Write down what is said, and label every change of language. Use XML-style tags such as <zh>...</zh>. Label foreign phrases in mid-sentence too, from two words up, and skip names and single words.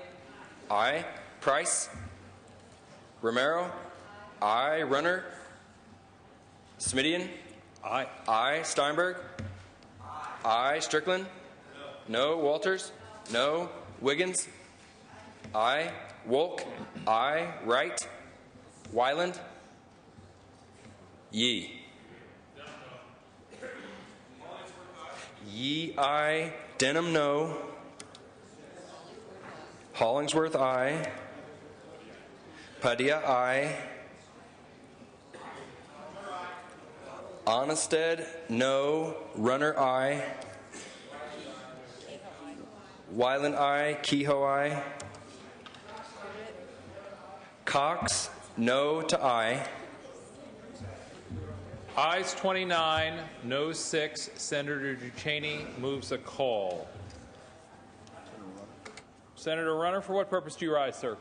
<en>Aye. Price? Romero? Aye. Runner? Smidian? Aye. Aye. Steinberg? Aye. Strickland? No. Walters? No. Wiggins? Aye. Wolk? Aye. Wright? Wyland? Yee? Yee, aye. Denham, no. Hollingsworth, aye. Padilla, aye. Onnested, no. Runner, aye. Wyland, aye. Kehoe, aye. Cox, no to aye. Ayes 29, no 6. Senator Duchesne moves a call. Senator Runner, for what purpose do you rise, sir?</en>